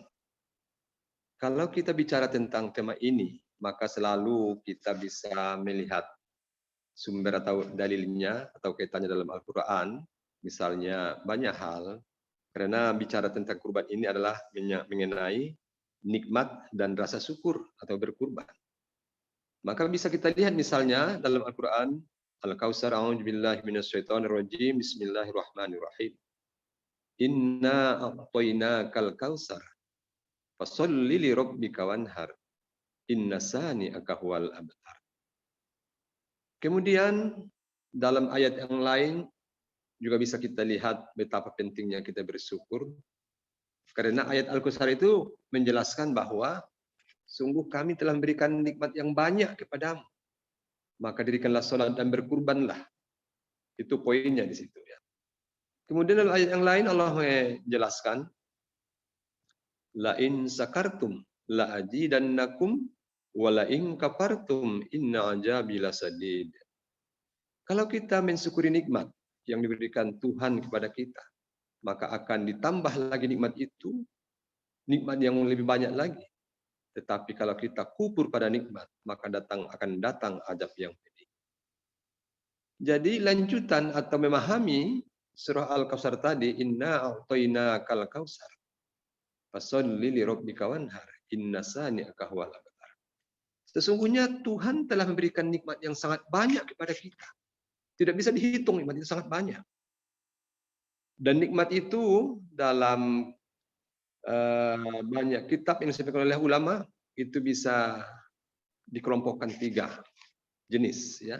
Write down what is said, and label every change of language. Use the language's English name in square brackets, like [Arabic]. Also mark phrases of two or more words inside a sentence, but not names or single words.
[Indonesian] Kalau kita bicara tentang tema ini, maka selalu kita bisa melihat sumber atau dalilnya atau kaitannya dalam Al-Quran. Misalnya banyak hal, karena bicara tentang kurban ini adalah mengenai nikmat dan rasa syukur atau berkurban. Maka bisa kita lihat misalnya dalam Al-Quran, Al-Kautsar, [Arabic] أعوذ بالله من الشيطان الرجيم، بسم الله الرحمن الرحيم. إنا أعطيناك الكوثر، فصل لربك وانحر، إن شانئك هو الأبتر. [Indonesian] Kemudian dalam ayat yang lain juga bisa kita lihat betapa pentingnya kita bersyukur. Karena ayat Al-Kautsar itu menjelaskan bahwa sungguh kami telah memberikan nikmat yang banyak kepadamu. Maka dirikanlah salat dan berkurbanlah. Itu poinnya di situ ya. Kemudian dalam ayat yang lain Allah menjelaskan, [Arabic] لئن شكرتم لأزيدنكم ولئن كفرتم إن عذابي لشديد. [Indonesian] Kalau kita mensyukuri nikmat yang diberikan Tuhan kepada kita, maka akan ditambah lagi nikmat itu, nikmat yang lebih banyak lagi. Tetapi kalau kita kufur pada nikmat, maka akan datang azab yang pedih. Jadi lanjutan atau memahami surah Al-Kautsar tadi, [Arabic] إنا أعطيناك الكوثر، فصل لربك وانحر، إن شانئك هو الأبتر. [Indonesian] Sesungguhnya Tuhan telah memberikan nikmat yang sangat banyak kepada kita. Tidak bisa dihitung, nikmat itu sangat banyak. Dan nikmat itu dalam banyak kitab yang disampaikan oleh ulama itu bisa dikelompokkan 3 jenis ya.